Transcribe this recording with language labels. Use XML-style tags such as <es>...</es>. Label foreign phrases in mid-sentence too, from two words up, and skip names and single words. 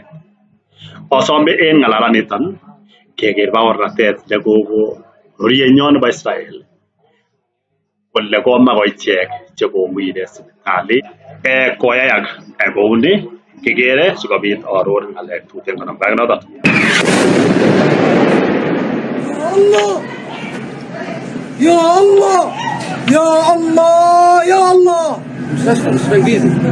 <kln>Osome en ng'alalaniton keker baornatet nekoko rorienyon nebo Israel kole koma koichek chekowire sipitalit koyayak kouni kikere sikobit aror ng'alek tuten konamgei ak noton.</kln> <ar>يا الله! يا الله! يا الله! اسمع انجليزي</ar>